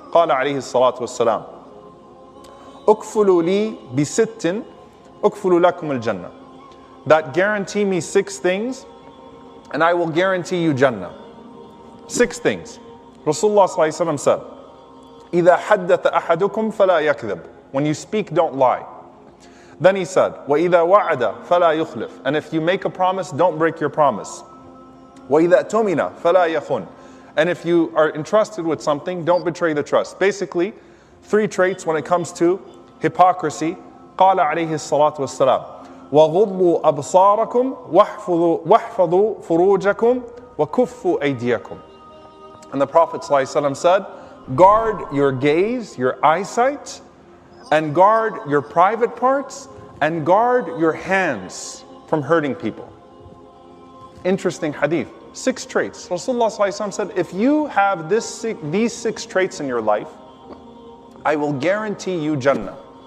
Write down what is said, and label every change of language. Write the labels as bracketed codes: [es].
[ar] قال عليه الصلاة والسلام أكفلوا لي بست أكفل لكم الجنة. [en] That guarantee me 6 things and I will guarantee you Jannah. 6 things. Rasulullah ﷺ said, [ar] إِذَا حَدَّثَ أَحَدُكُمْ فَلَا يَكْذِبْ. [en] When you speak, don't lie. Then he said, [ar] وَإِذَا وَعَدَ فَلَا يُخْلِفْ. [en] And if you make a promise, don't break your promise. [ar] وَإِذَا أَتُمِنَ فَلَا يَخُنْ. [en] And if you are entrusted with something, don't betray the trust. Basically, 3 traits when it comes to hypocrisy. [ar] قال عليه الصلاة والسلام وَغُضُّوا أَبْصَارَكُمْ وَاحْفَظُوا فُرُوجَكُمْ وَكُفُّوا أَيْدِيَكُمْ. [en] And the Prophet ﷺ said, guard your gaze, your eyesight, and guard your private parts, and guard your hands from hurting people. Interesting hadith. 6 traits. Rasulullah ﷺ said, if you have these 6 traits in your life, I will guarantee you Jannah.